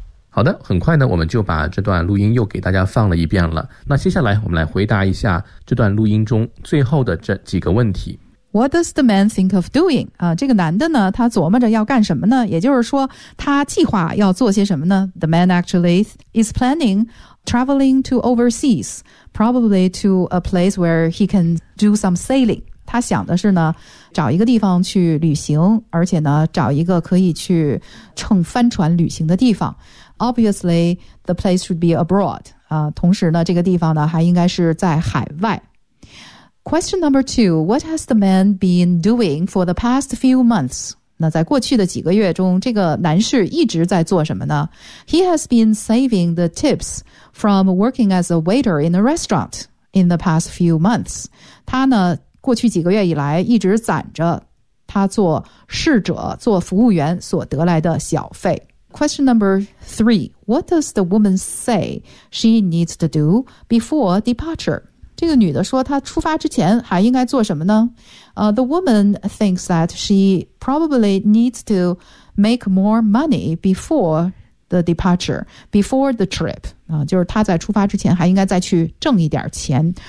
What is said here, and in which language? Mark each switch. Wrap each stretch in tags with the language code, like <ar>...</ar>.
<zh>好的，很快呢我们就把这段录音又给大家放了一遍了。那接下来我们来回答一下这段录音中最后的这几个问题。</zh> <en>What does the man think of doing?</en> <zh>啊，这个男的呢，他琢磨着要干什么呢？也就是说，他计划要做些什么呢 ？</zh> <en>The man actually is planning traveling to overseas, probably to a place where he can do some sailing.</en> <zh>他想的是呢，找一个地方去旅行，而且呢，找一个可以去乘帆船旅行的地方。</zh> <en>Obviously, the place should be abroad.</en> <zh>啊，同时呢，这个地方呢，还应该是在海外。</zh> <en>Question number two, what has the man been doing for the past few months?</en> <zh>那在过去的几个月中，这个男士一直在做什么呢？</zh> <en>He has been saving the tips from working as a waiter in a restaurant in the past few months.</en> <zh>他呢，过去几个月以来一直攒着他做侍者、做服务员所得来的小费。</zh> <en>Question number three, what does the woman say she needs to do before departure?</en> <zh>这个女的说她出发之前还应该做什么呢、</zh> <en>The woman thinks that she probably needs to make more money before the departure, before the trip.、</en> <zh>就是她在出发之前还应该再去挣一点钱。</zh>